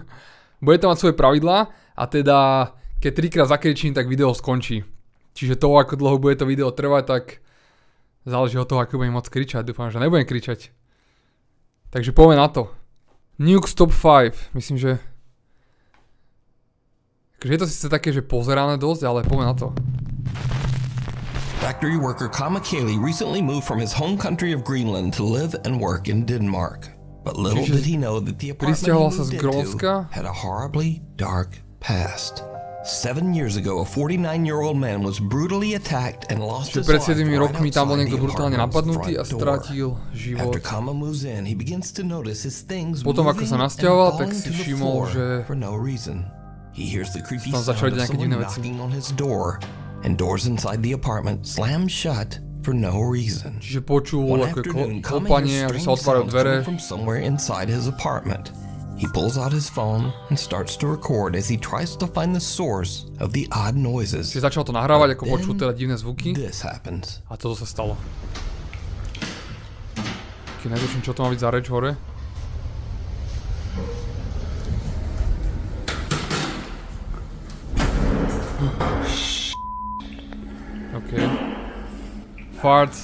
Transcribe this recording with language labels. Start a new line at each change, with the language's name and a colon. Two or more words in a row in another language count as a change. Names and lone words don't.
Slovak: Bude to mať svoje pravidlá a teda keď 3-krát zakričím, tak video skončí. Čiže to, ako dlho bude to video trvať, tak záleží od toho, ako budem môcť kričať. Dúfam, že nebudem kričať. Takže poďme na to. Nukes Top 5. Myslím, že... Je to síce také, že pozerané dosť, ale poďme na to.
English: Factory worker Kama Kaylee recently moved from his home country of Greenland to live and work in Denmark. But little did he know that the apartment he moved into had a horribly dark past. 7 years ago, a 49-year-old man was brutally attacked and lost his life right outside the apartment's front door. After Kama moves in, he begins to notice his things moving and falling to the floor for no reason. He hears the creepy sound of someone knocking on his door, and doors inside the apartment slam shut for no reason.
Slovak: Čiže počul ako klopanie, že sa otvárajú dvere.
English: From somewhere inside his apartment. He pulls out his phone and starts to record as he tries to find the source of the odd noises.
Slovak: Čiže začal to nahrávať, ako počul teda divné zvuky.
English: This happens.
Slovak: A toto sa stalo. Keď netuším, čo to má byť za reč hore. OK.
English: Farts.